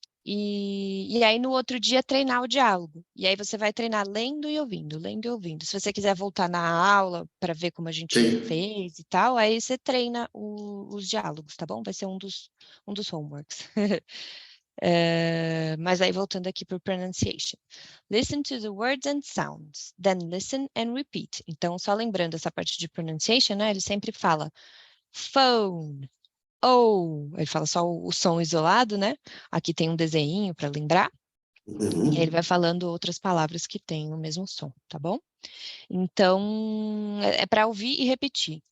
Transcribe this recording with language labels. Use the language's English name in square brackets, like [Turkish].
[Portuguese] E aí, no outro dia, treinar o diálogo. E aí, você vai treinar lendo e ouvindo, lendo e ouvindo. Se você quiser voltar na aula para ver como a gente Sim. fez e tal, aí você treina os diálogos, tá bom? Vai ser um dos homeworks. Mas aí, voltando aqui para o pronunciation. [English] Listen to the words and sounds, then listen and repeat. [Portuguese] Então, só lembrando essa parte de pronunciation, né? Ele sempre fala phone, oh, ele fala só o som isolado, né? Aqui tem um desenho para lembrar. E aí ele vai falando outras palavras que têm o mesmo som, tá bom? Então, é para ouvir e repetir.